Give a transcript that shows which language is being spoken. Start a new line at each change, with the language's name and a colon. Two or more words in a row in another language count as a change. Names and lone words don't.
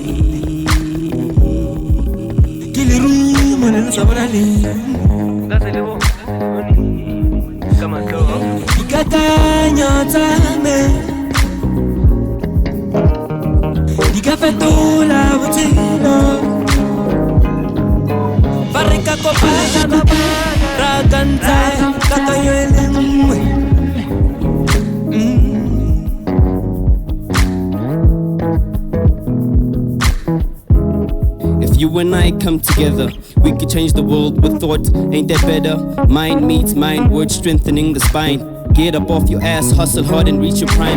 Tswana: ke lerumo le le sa bolaleng dikakanyo tsa me di ka fetola botshelo fa re ka kopana ra ka ntle kakanyo e le nngwe
English: If you and I come together, we could change the world with thought. Ain't that better? Mind meets mind, words strengthening the spine. Get up off your ass, hustle hard and reach your prime.